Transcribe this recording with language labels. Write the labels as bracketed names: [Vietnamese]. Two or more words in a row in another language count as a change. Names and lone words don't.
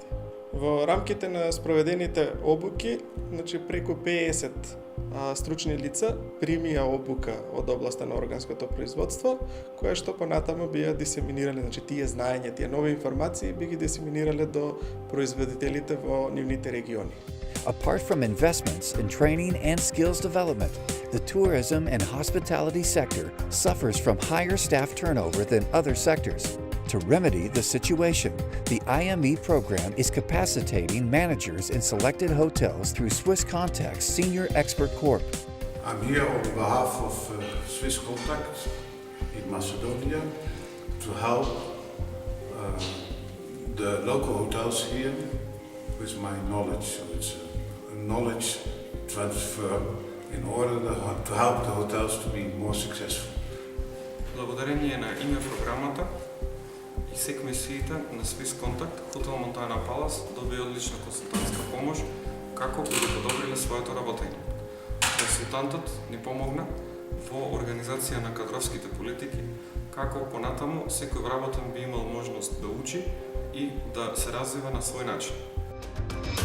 [Macedonian] Во рамките на спроведените обуки, значи преку 50 стручни лица примија обука од областа на органското производство, која што понатаму би ја дисеминирале, значи тие знаења, тие нови информации би ги дисеминирале до производителите во нивните региони. [English] Apart from investments in training and skills development, the tourism and hospitality sector suffers from higher staff turnover than other sectors. To remedy the situation, the IME program is capacitating managers in selected hotels through Swiss Contact's Senior Expert Corp. I'm here on behalf of Swiss Contact in Macedonia to help the local hotels here with my knowledge. So it's a knowledge transfer in order to help the hotels to be more successful. [Macedonian] Благодарение на IME програмата и секмисиите на Swiss Contact, Хотел Монтана Палас доби одлична консултантска помош како би го подобриле своето работење. Консултантот ни помогна во организација на кадровските политики, како понатаму секој вработен би имал можност да учи и да се развива на свој начин.